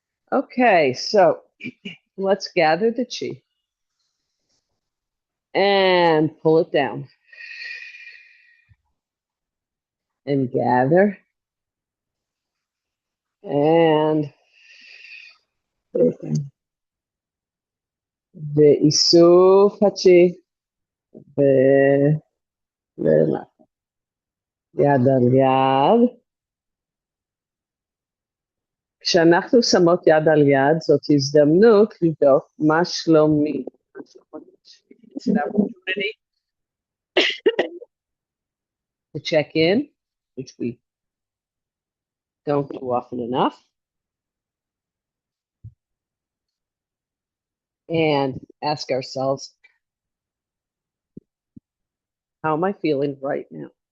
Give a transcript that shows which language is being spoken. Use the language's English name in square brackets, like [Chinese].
[English] Okay, so let's gather the chi and pull it down and gather and [Hebrew] ואיסוף הצ'י ולמטה. יד על יד, כשאנחנו שמות יד על יד, זאת הזדמנות לבדוק מה שלומי. [English] It's an opportunity to check in, which we don't do often enough, and ask ourselves, how am I feeling right now?